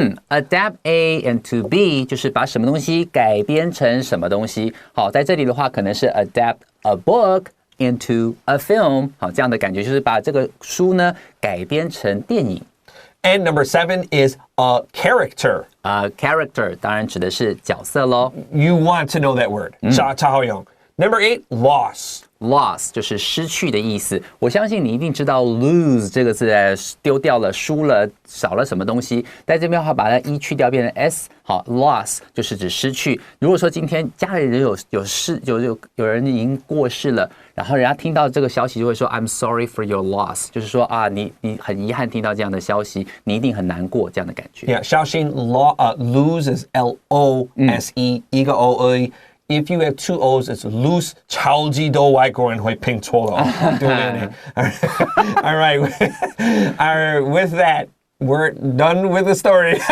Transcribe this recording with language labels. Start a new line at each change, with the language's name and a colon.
English: Adapt A into B
Chinese: 就是把什么东西改编成什么东西。好，在这里的话可能是
English: adapt a book into a film。
Chinese: 好，这样的感觉就是把这个书呢改编成电影。
English: And number 7 is a character.
Chinese: Character 当然指的是角色咯。
English: You want to know that word.
Chinese: 查好用。
English: Number 8, loss.
Chinese: loss 就是失去的意思。我相信你一定知道 lose 这个字丢掉了、输了、少了什么东西。在这边的话，把它一去掉变成 s， 好 ，loss 就是指失去。如果说今天家里人有人已经过世了，然后人家听到这个消息就会说
English: I'm sorry for your loss，
Chinese: 就是说啊，你很遗憾听到这样的消息，你一定很难过这样的感觉。
English: Yeah， 肖鑫 lose is L-O-S-E，
Chinese: 一个 O 而已。
English: If you have two O's, it's loose.
Chinese: 超级多外国人会拼错了。对不对？
English: All right. With that, we're done with the story.